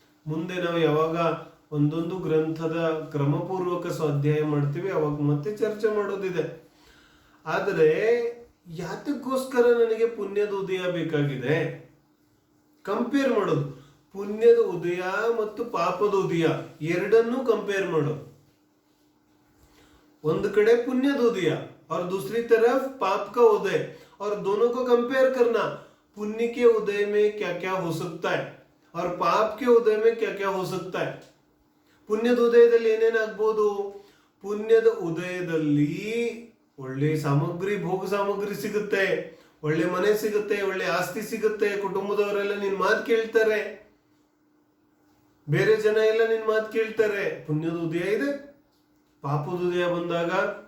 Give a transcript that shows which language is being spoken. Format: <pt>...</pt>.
<kn>ಮುಂದೆ ನಾವು ಯಾವಾಗ ಒಂದೊಂದು ಗ್ರಂಥದ ಕ್ರಮಪೂರ್ವಕ ಸ್ವಾಧ್ಯಾಯ ಮಾಡ್ತೀವಿ ಅವಾಗ ಮತ್ತೆ ಚರ್ಚೆ ಮಾಡೋದಿದೆ. ಆದರೆ ಯಾತಕ್ಕೋಸ್ಕರ ನನಗೆ ಪುಣ್ಯದ ಉದಯ ಬೇಕಾಗಿದೆ? ಕಂಪೇರ್ ಮಾಡೋದು. ಪುಣ್ಯದ ಉದಯ ಮತ್ತು ಪಾಪದ ಉದಯ ಎರಡನ್ನೂ ಕಂಪೇರ್ ಮಾಡೋದು. ಒಂದು ಕಡೆ पुण्यद</kn> <hi>उदय और दूसरी तरफ पाप का उदय, और दोनों को कंपेयर करना. पुण्य के उदय में क्या क्या हो सकता है और पाप के उदय में क्या क्या हो सकता है.</hi> <kn>ಪುಣ್ಯದ ಉದಯದಲ್ಲಿ ಏನೇನಾಗಬಹುದು? ಪುಣ್ಯದ ಉದಯದಲ್ಲಿ ಒಳ್ಳೆ ಸಾಮಗ್ರಿ, ಭೋಗ ಸಾಮಗ್ರಿ ಸಿಗುತ್ತೆ, ಒಳ್ಳೆ ಮನೆ ಸಿಗುತ್ತೆ, ಒಳ್ಳೆ ಆಸ್ತಿ ಸಿಗುತ್ತೆ, ಕುಟುಂಬದವರೆಲ್ಲ ನಿನ್ ಮಾತು ಕೇಳ್ತಾರೆ, ಬೇರೆ ಜನ ಎಲ್ಲ ನಿನ್ ಮಾತು ಕೇಳ್ತಾರೆ. ಪುಣ್ಯದ ಉದಯ ಇದೆ. ಪಾಪದ ಉದಯ ಬಂದಾಗ</kn>